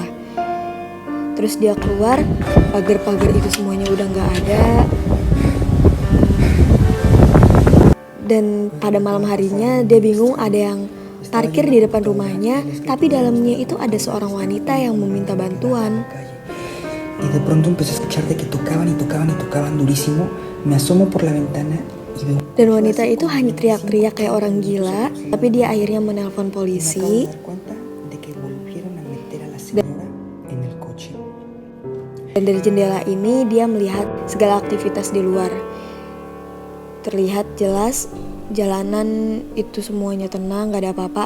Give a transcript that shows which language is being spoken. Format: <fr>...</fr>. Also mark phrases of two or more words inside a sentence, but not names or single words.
<id>Terus dia keluar, pagar-pagar itu semuanya udah gak ada. Dan pada malam harinya dia bingung, ada yang parkir di depan rumahnya, tapi dalamnya itu ada seorang wanita yang meminta bantuan.</id> <es>Y de pronto empecé a escuchar de que tocaban y tocaban y tocaban durísimo. Me asomo por la ventana.</es> <id>Dan wanita itu hanya teriak-teriak kayak orang gila, tapi dia akhirnya menelpon polisi. Dan dari jendela ini dia melihat segala aktivitas di luar. Terlihat jelas jalanan itu semuanya tenang, gak ada apa-apa.</id>